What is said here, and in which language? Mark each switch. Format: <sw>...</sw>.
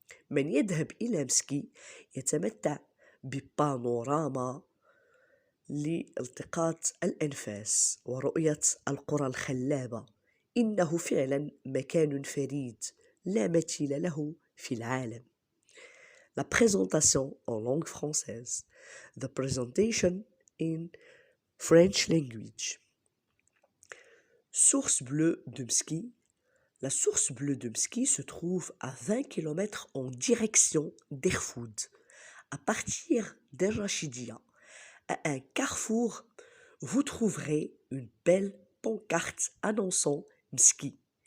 <ar>من يذهب إلى مسكي يتمتع ببانوراما لالتقاط الأنفاس ورؤية القرى الخلابة. إنه فعلا مكان فريد لا مثيل له في العالم.</ar> <fr>La présentation en langue française.</fr> <en>The presentation in French language.</en> <fr>Source bleue de Msky. La source bleue de Msky se trouve à 20 km en direction d'Erfoud, à partir d'El-Rachidia. À un carrefour, vous trouverez une belle pancarte annonçant Msky.</fr>